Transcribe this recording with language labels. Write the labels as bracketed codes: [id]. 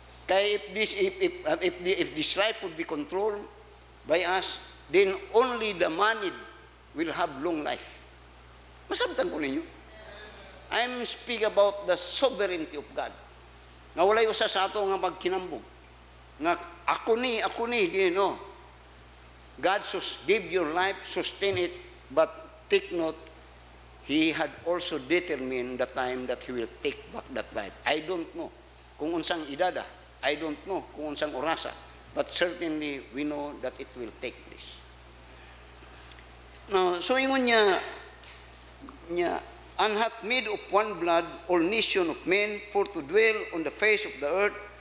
[en] Kaya if this life would be controlled by us, then only the manid will have long life. [ceb] Masabtan ko ninyo. [en] I'm speaking about the sovereignty of God. [ceb] Nga walay usa sa ato nga magkinambog. Nga ako ni, no. [en] God gave your life, sustain it, but take note, He had also determined the time that He will take back that life. I don't know [ceb] kung unsang idada. [en] I don't know [ceb] kung unsang orasa. [en] But certainly, we know that it will take place. Now, [ceb] so ingon niya, [en] and hath made of one blood all nation of men for to dwell on the face of the earth,